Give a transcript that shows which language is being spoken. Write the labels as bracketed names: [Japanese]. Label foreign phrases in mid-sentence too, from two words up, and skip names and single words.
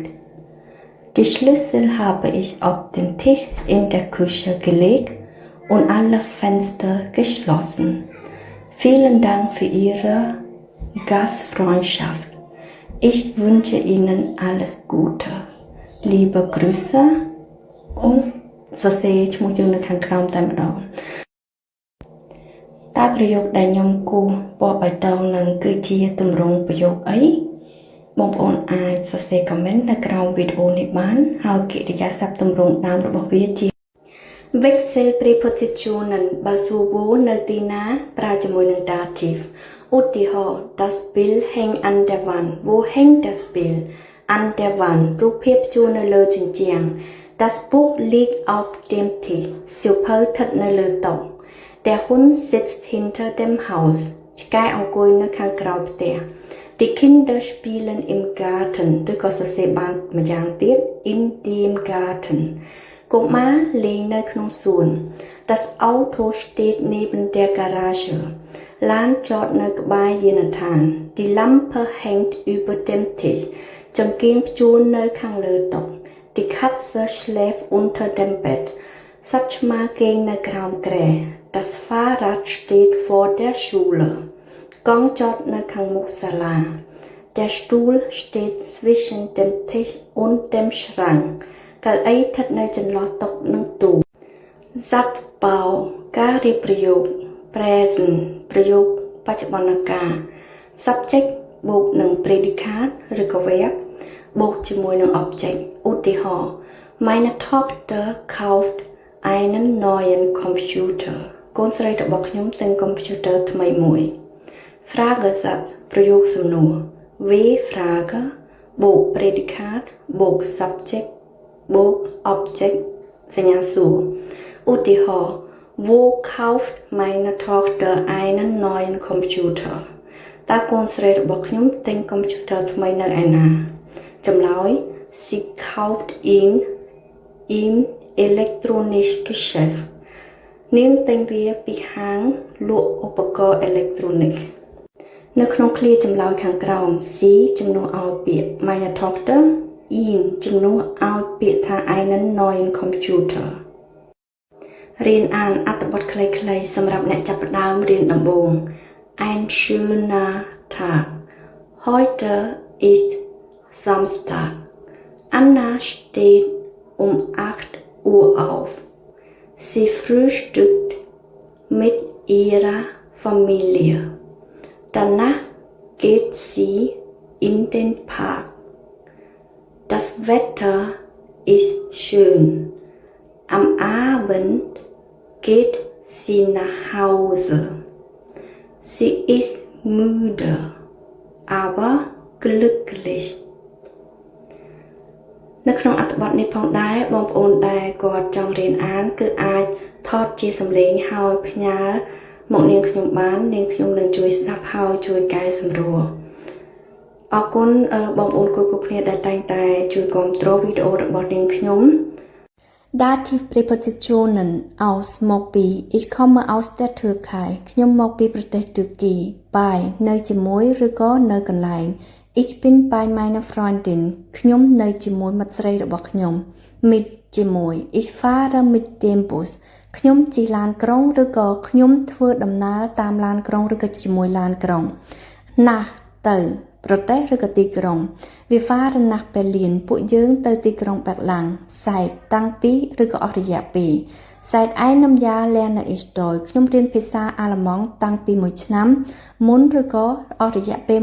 [German] Die Schlüssel habe ich auf den Tisch in der Küche gelegt und alle Fenster geschlossen. Vielen Dank für Ihre Gastfreundschaft. Ich wünsche Ihnen alles Gute. Liebe Grüße und so sehe ich mich in der Kram damit auch. [Khmer] តើប្រយោគដែលខ្ញុំគូសពណ៌បៃតងនឹងគឺជាទម្រង់ប្រយោគអីបងប្អូនអាចសរសេរ comment នៅក្រោមវីដេអូនេះបានហើយកិរិយាសព្ទទម្រង់ដើមរបស់វាជា [German] Wechsel Präpositionen [Khmer] បើសួរ wo នៅទី ណាប្រើជាមួយនឹង dative ឧទាហរណ៍ [German] Das Bild hängt an der Wand wo hängt das Bild an der Wand [Khmer] រូបភាពព្យួរនៅលើជញ្ជាំង [German] Das Buch liegt auf dem Tisch [Khmer] សៀវភៅ ស្ថិតនៅលើតុ [German] Der Hund sitzt hinter dem Haus [Khmer] ឆ្កែអង្គុយនៅខាងក្រោយផ្ទះ [German] Die Kinder spielen im Garten [Khmer] ឬក៏សរសេរបាន ម្យ៉ាងទៀត [German] in dem Garten [Khmer] កុមារលេងនៅក្នុងសួន [German] Das Auto steht neben der Garage [Khmer] ឡានចត នៅក្បែរយានដ្ឋាន [German] Die Lampe hängt über dem Tisch [Khmer] ចង្កៀងព្យួរនៅខាងលើតុ [German] Die Katze schläft unter dem Bett [Khmer] សត្វឆ្មាគេងនៅក្រោមគ្រែ [German] Das Fahrrad steht vor der Schule [Khmer] កង់ចតនៅខាងមុខសាលា [German] Der Stuhl steht zwischen dem Tisch und dem Schrank [Khmer] កៅអីស្ថិតនៅចន្លោះតុនិងទូ Satzbau ការរៀបប្រយោគ Present ប្រយោគបច្ចុប្បន្នកាល Subject បូកនឹង predicate ឬក៏ verb បូកជាមួយនឹង object ឧទាហរណ៍ [German] Meine Tochter kauft einen neuen Computer [Khmer] កូនស្រីរបស់ខ្ញុំទិញកុំព្យូទ័រថ្មីមួយ Fragesatz ប្រយោគសំណួរ [German] Wie Frage [Khmer] បូក predicate បូក subject បូក object សញ្ញាសួរ ឧទាហរណ៍ [German] Wo kauft meine Tochter einen neuen Computer [Khmer] តើកូនស្រីរបស់ខ្ញុំទិញកុំព្យូទ័រថ្មីនៅឯណា ចម្លើយ [German] Sie kauft ihn im elektronischen Geschäft [Khmer] នាងទិញវាពីហាងលក់ឧបករណ៍អេឡិចត្រូ និក នៅក្នុងឃ្លាចម្លើយខាងក្រោម Sie ជំនួសឲ្យពាក្យ [German] Meine Tochter ihn [Khmer] ជំនួសឲ្យពាក្យថា [German] einen neuen Computer [Khmer] រៀនអានអត្ថបទខ្លីៗសម្រាប់អ្នកចាប់ផ្ដើមរៀនដំបូង [German] Ein schöner Tag Heute ist Samstag Anna steht um 8 Uhr auf Sie frühstückt mit ihrer Familie. Danach geht sie in den Park. Das Wetter ist schön. Am Abend geht sie nach Hause. Sie ist müde, aber glücklich. [Khmer] នៅក្នុងអត្ថបទនេះផងដែរបងប្អូនដែលគាត់ចង់រៀនអានគឺអាចថតជាសំឡេងហើយផ្ញើមកនាងខ្ញុំបាននាងខ្ញុំនឹងជួយស្ដាប់ហើយជួយកែសម្រួលអរគុណបងប្អូនគ្រប់គ្នាដែលតែងតែជួយគាំទ្រវីដេអូរបស់នាងខ្ញុំ [German] Dative Präpositionen aus [Khmer] មកពី Ich [German] komme aus der Türkei [Khmer] ខ្ញុំមកពីប្រទេសទូគី by នៅជាមួយឬក៏នៅកន្លែង [German] Ich bin bei meiner Freundin [Khmer] ខ្ញុំនៅជាមួយមិត្តស្រីរបស់ខ្ញុំ mit ជាមួយ [German] Ich fahre mit dem Bus [Khmer] ខ្ញុំជិះឡានក្រុងឬក៏ខ្ញុំធ្វើដំ ណើរតាមឡានក្រុងឬក៏ជាមួយឡានក្រុង nach ទៅប្រទេសឬក៏ទីក្រុង [German] Wir fahren nach Berlin [Khmer] ពួកយើងទៅទីក្រុងបេរឡាំង seit តាំងពីឬក៏អស់រ យៈពេល [German] Seit einem Jahr lerne ich Deutsch [Khmer] ខ្ញុំរៀនភាសាអាល្លឺម៉ង់តាំងពី1ឆ្នាំមុនឬក៏អស់រយៈពេល